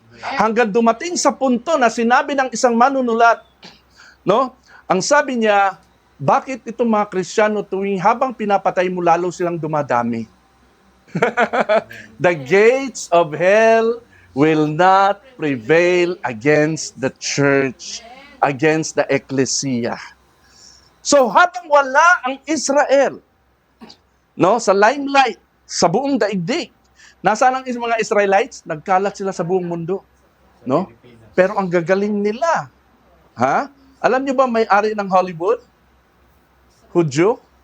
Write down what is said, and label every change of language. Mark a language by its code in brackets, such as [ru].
[tl] Hanggang dumating sa punto na sinabi ng isang manunulat, no? Ang sabi niya, bakit itong mga Kristiyano tuwing habang pinapatay mo lalo silang dumadami? [en] The gates of hell will not prevail against the church, against the ecclesia. [tl] So habang wala ang Israel, no, sa limelight, sa buong daigdig, nasaan ang mga Israelites? Nagkalat sila sa buong mundo, no? Pero ang gagaling nila, ha? Alam niyo ba may-ari ng Hollywood? Hudyo?